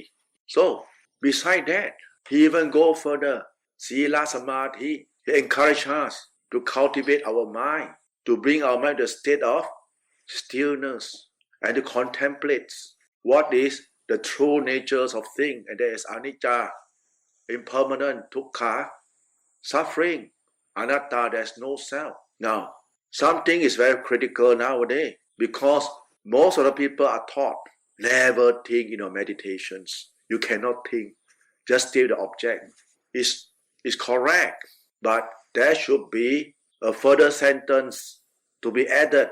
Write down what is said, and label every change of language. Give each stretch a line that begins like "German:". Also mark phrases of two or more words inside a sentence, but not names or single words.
English: So, beside that, he even go further.
Pali: Sila Samadhi,
English: he encouraged us to cultivate our mind, to bring our mind to a state of stillness, and to contemplate what is the true natures of things, and there is anicca, impermanent, dukkha, suffering, anatta, there's no self. Now, something is very critical nowadays, because most of the people are taught, never think in your meditations. You cannot think, just stay the object. Is correct, but there should be a further sentence to be added.